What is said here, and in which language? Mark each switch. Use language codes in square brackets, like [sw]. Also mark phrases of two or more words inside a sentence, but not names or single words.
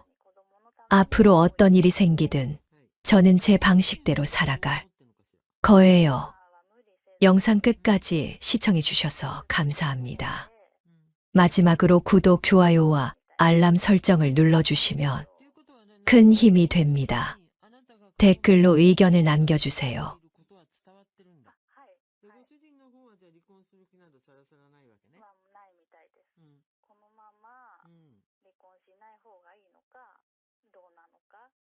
[ko] 앞으로 어떤 일이 생기든 저는 제 방식대로 살아갈 거예요. 영상 끝까지 시청해 주셔서 감사합니다. 마지막으로 구독, 좋아요와 알람 설정을 눌러주시면 큰 힘이 됩니다. 댓글로 의견을 남겨주세요. [ja] で、ご主人の方はじゃあ離婚する気などさらさらないわけね。ないみたいです。うん。このままうん。離婚しない方がいいのか、どうなのか。